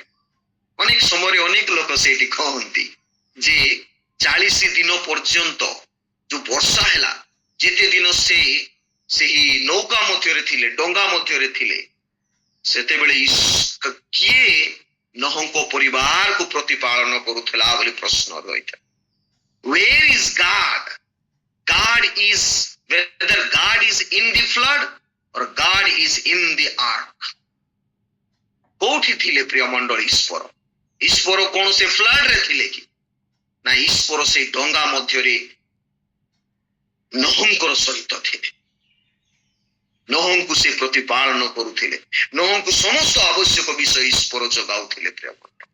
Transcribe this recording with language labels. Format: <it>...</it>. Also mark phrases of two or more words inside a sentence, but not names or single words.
<or>ଅନେକ ସମୟରେ ଅନେକ ଲୋକ ସେଇଠି କହନ୍ତି ଯେ 40 ଦିନ ପର୍ଯ୍ୟନ୍ତ ଯୋଉ ବର୍ଷା ହେଲା, ଯେତେ ଦିନ ସେହି ନୌକା ମଧ୍ୟରେ ଥିଲେ, ଡଙ୍ଗା ମଧ୍ୟରେ ଥିଲେ, ସେତେବେଳେ କିଏ ନହଙ୍କ ପରିବାରକୁ ପ୍ରତିପାଳନ କରୁଥିଲା ବୋଲି ପ୍ରଶ୍ନ ରହିଥାଏ।</or> <en>Where is God? God is, whether God is in the flood or God is in the ark.</en> <or>କୋଉଠି ଥିଲେ ପ୍ରିୟ ମଣ୍ଡଳୀ ଈଶ୍ୱର? ଈଶ୍ୱର କୌଣସି ଫ୍ଲଡ୍ ରେ ଥିଲେ କି? ନା, ଈଶ୍ୱର ସେଇ ଡଙ୍ଗା ମଧ୍ୟରେ ନୋହଙ୍କର ସହିତ ଥିଲେ। ନୋହଙ୍କୁ ସେ ପ୍ରତିପାଳନ କରୁଥିଲେ। ନୋହଙ୍କୁ ସମସ୍ତ ଆବଶ୍ୟକ ବିଷୟ ଈଶ୍ୱର ଯୋଗାଉଥିଲେ ପ୍ରିୟ ମଣ୍ଡଳୀ।</or>